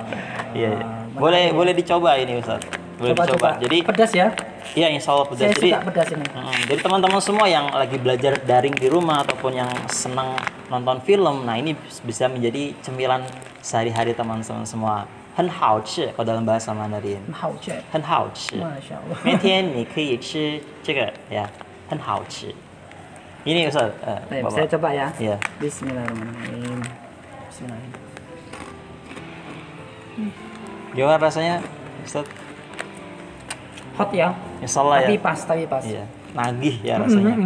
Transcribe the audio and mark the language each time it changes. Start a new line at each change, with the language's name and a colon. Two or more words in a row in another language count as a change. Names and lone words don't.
Indonesian: Iya. Boleh dicoba ini Ustaz. Boleh dicoba. Jadi pedas ya? Iya,
Arabic: إن شاء الله
Indonesian: pedas. Saya suka pedas ini. Jadi teman-teman semua yang lagi belajar daring di rumah ataupun yang senang nonton film, nah ini bisa menjadi cemilan sehari-hari teman-teman semua.
Chinese: 很好吃
Indonesian: kalau dalam bahasa Mandarin.
Chinese: 很好吃。很好吃。
Arabic: ما شاء الله.
Chinese: 每天你可以吃这个 ya， 很好吃。
Indonesian: Ini Ustaz. Baik, saya coba ya. Iya.
Arabic: بسم الله الرحمن الرحيم. بسم الله الرحمن الرحيم.
Indonesian: Gimana rasanya Ustaz? Hot ya?
Arabic: إن شاء الله ya.
Indonesian: Tapi pas. Iya. Nagih ya rasanya.